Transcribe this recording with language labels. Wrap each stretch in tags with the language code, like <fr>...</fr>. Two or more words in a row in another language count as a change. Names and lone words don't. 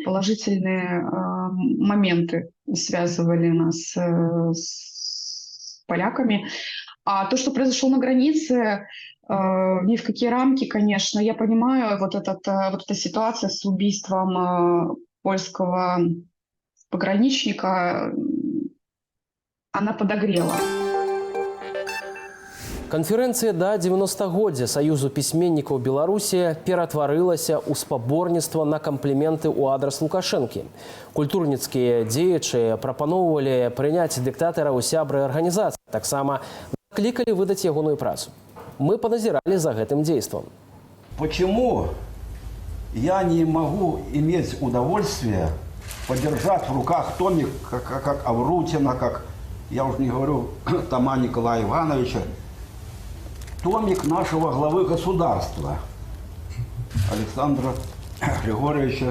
<ru>Положительные моменты связывали нас с поляками. А то, что произошло на границе, ни в какие рамки, конечно. Я понимаю, вот эта ситуация с убийством польского пограничника, она подогрела.</ru> <be>Канферэнцыя да 90-годдзя Саюзу пісьменнікаў Беларусі ператварылася ў спаборніцтва на кампліменты ў адрас Лукашэнкі. Культурніцкія дзеячы прапаноўвалі прыняць дыктатара ў сябры арганізацыі, таксама наклікалі выдаць ягоную працу.</be> <ru>Мы поназирали за этим действом. Почему я не могу иметь удовольствие подержать в руках томик, как Аврутина, как, я уже не говорю, Тома Николая Ивановича, томик нашего главы государства Александра Григорьевича.</ru>